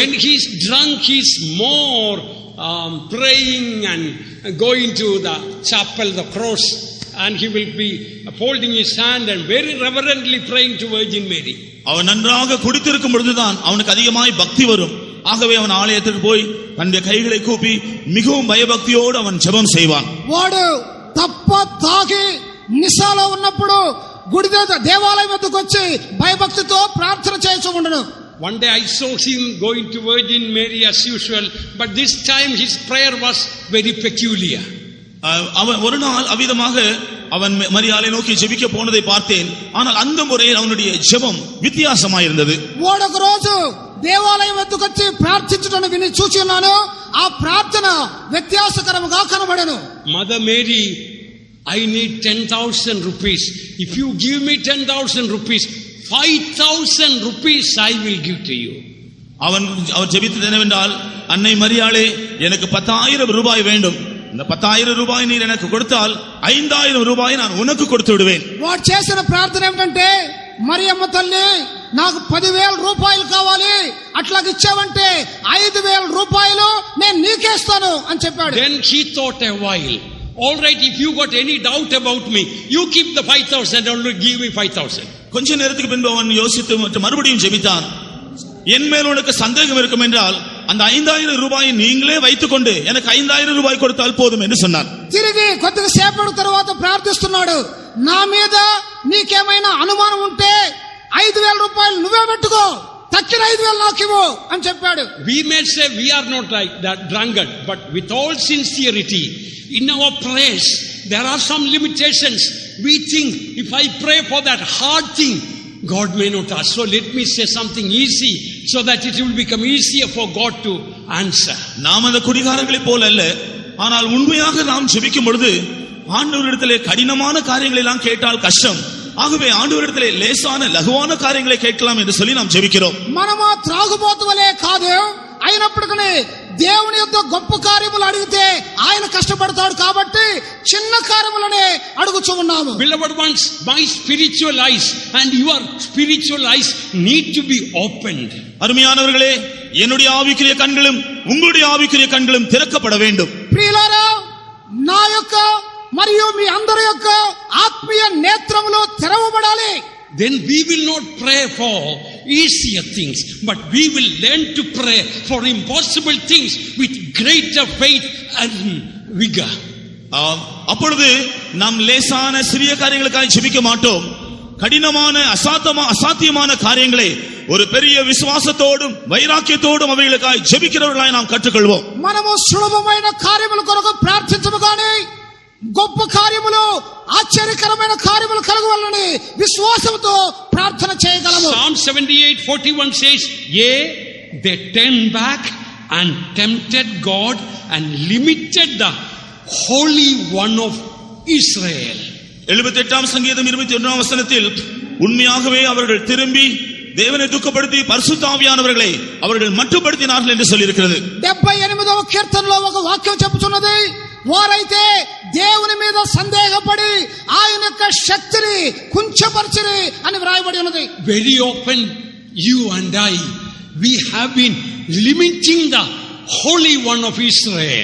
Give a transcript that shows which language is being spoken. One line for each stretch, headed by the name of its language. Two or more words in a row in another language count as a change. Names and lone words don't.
English: When he's drunk, he's more praying and going to the chapel, the cross, and he will be folding his hand and very reverently praying to Virgin Mary.
Tamil: அவன் நன்றாக குடித்திருக்கும் பொழுதுதான் அவனுக்கு அதிகமாய் பக்தி வரும். ஆகவே அவன் ஆலயத்திற்கு போய் தன்னுடைய கைகளை கூப்பி மிகவும் பயபக்தியோடு அவன் ஜெபம் செய்வான்.
Telugu: వాడు తప్ప తాగి నిశాలో ఉన్నప్పుడు గుడి దేవాలయం వద్దకు వచ్చి భయభక్తితో ప్రార్థన చేస్తూ ఉండను.
English: One day I saw him going to Virgin Mary as usual, but this time his prayer was very peculiar.
Tamil: அவன் ஒரு நாள் அவ்விதமாக அவன் மரியாதை நோக்கி ஜெபிக்க போனதை பார்த்தேன். ஆனால் அந்த முறையில் அவனுடைய ஜெபம் வித்தியாசமாயிருந்தது.
Telugu: వాడొక రోజు దేవాలయం వద్దకు వచ్చి ప్రార్థించడం విని చూసి ఉన్నాను. ఆ ప్రార్థన వ్యత్యాసకరముగా కనబడను.
English: Mother Mary, I need 10,000 rupees. If you give me 10,000 rupees, 5,000 rupees I will give to you.
Tamil: அவர் ஜெபித்தது என்னவென்றால், அன்னை மரியாளே, எனக்கு 10,000 ரூபாய் வேண்டும். இந்த 10,000 ரூபாய் நீர் எனக்கு கொடுத்தால் 5,000 ரூபாய் நான் உனக்கு கொடுத்து விடுவேன்.
Telugu: వాడు చేసిన ప్రార్థన ఏమిటంటే, మరియమ్మ తల్లి నాకు 10,000 రూపాయలు కావాలి, అట్లాగ ఇచ్చావంటే 5,000 రూపాయలు నేను నీకేస్తాను అని చెప్పాడు.
English: Then he thought a while. All right, if you got any doubt about me, you keep the 5,000 and only give me 5,000.
Tamil: கொஞ்ச நேரத்துக்கு பின்பு அவன் யோசித்து மறுபடியும் ஜெபித்தான். என் மேல் உனக்கு சந்தேகம் இருக்கும் என்றால் அந்த 5,000 ரூபாயை நீங்களே வைத்துக் கொண்டு எனக்கு 5,000 ரூபாய் கொடுத்தால் போதும் என்று சொன்னான்.
Telugu: తిరిగి కొద్దిగా సేపటి తర్వాత ప్రార్థిస్తున్నాడు, నా మీద నీకేమైనా అనుమానం ఉంటే 5,000 రూపాయలు నువ్వే పెట్టుకో, తక్కిన 5,000 నాకు ఇవ్వు అని చెప్పాడు.
English: We may say we are not like that drunkard, but with all sincerity, in our prayers, there are some limitations. We think if I pray for that hard thing, God may not ask. So let me say something easy so that it will become easier for God to answer.
Tamil: நாம் அந்த குடிகாரங்களை போல அல்ல, ஆனால் உண்மையாக நாம் ஜெபிக்கும் பொழுது ஆண்டவரிடத்திலே கடினமான காரியங்களை எல்லாம் கேட்டால் கஷ்டம். ஆகவே ஆண்டவரிடத்திலே லேசான லகுவான காரியங்களை கேட்கலாம் என்று சொல்லி நாம் ஜெபிக்கிறோம்.
Telugu: మనము త్రాగుబోతు వలే కాదు, అయినప్పటికీ దేవుని యొక్క గొప్ప కార్యములు అడిగితే ఆయన కష్టపడతాడు కాబట్టి చిన్న కార్యములనే అడుగుచూ ఉన్నాము.
English: Beloved ones, my spiritual eyes and your spiritual eyes need to be opened.
Tamil: அருமையானவர்களே, என்னுடைய ஆவிக்குரிய கண்களும் உங்களுடைய ஆவிக்குரிய கண்களும் திறக்கப்பட வேண்டும்.
Telugu: ప్రియులారా, నా యొక్క మరియు మీ అందరి యొక్క ఆత్మీయ నేత్రములు తెరవబడాలి.
English: Then we will not pray for easier things, but we will learn to pray for impossible things with greater faith and vigor.
Tamil: அப்பொழுது நாம் லேசான சிறிய காரியங்களுக்காக ஜெபிக்க மாட்டோம். கடினமான அசாத்தியமான காரியங்களை ஒரு பெரிய விசுவாசத்தோடும் வைராக்கியத்தோடும் அவைகளுக்காக ஜெபிக்கிறவர்களாய் நாம் கற்றுக்கொள்வோம்.
Telugu: మనము సులభమైన కార్యముల కొరకు ప్రార్థించము గాని గొప్ప కార్యములు, ఆశ్చర్యకరమైన కార్యములు కలగవాలని విశ్వాసంతో ప్రార్థన చేయగలము.
English: Psalm 78:41 says, "Yea, they turned back and tempted God and limited the Holy One of Israel."
Tamil: 78ஆம் சங்கீதம் 21ஆம் வசனத்தில் உண்மையாகவே அவர்கள் திரும்பி தேவனை துக்கப்படுத்தி பரிசுத்த ஆவியானவர்களை அவர்கள் மட்டுப்படுத்தினார்கள் என்று சொல்லி இருக்கிறது.
Telugu: 78వ కీర్తనలో ఒక వాక్యం చెప్పుచున్నది, వారైతే దేవుని మీద సందేహపడి ఆయన యొక్క శక్తిని కుంచపరిచిరి అని వ్రాయబడి ఉన్నది.
English: Very often you and I, we have been limiting the Holy One of Israel.